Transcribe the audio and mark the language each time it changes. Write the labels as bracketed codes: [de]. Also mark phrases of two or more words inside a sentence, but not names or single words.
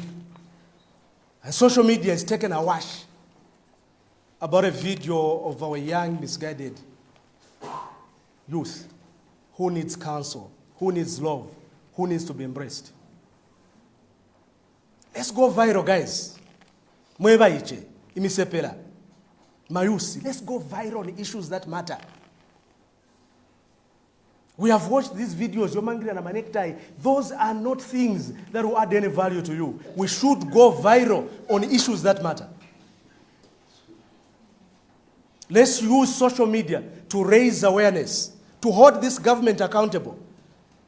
[en] And social media is taken awash about a video of our young, misguided youth who needs counsel, who needs love, who needs to be embraced. Let's go viral, guys. [bem] Mweba iche, imisepela, mayusi. [en] Let's go viral on issues that matter. We have watched these videos, Yomangri and Amanektai. Those are not things that will add any value to you. We should go viral on issues that matter. Let's use social media to raise awareness, to hold this government accountable.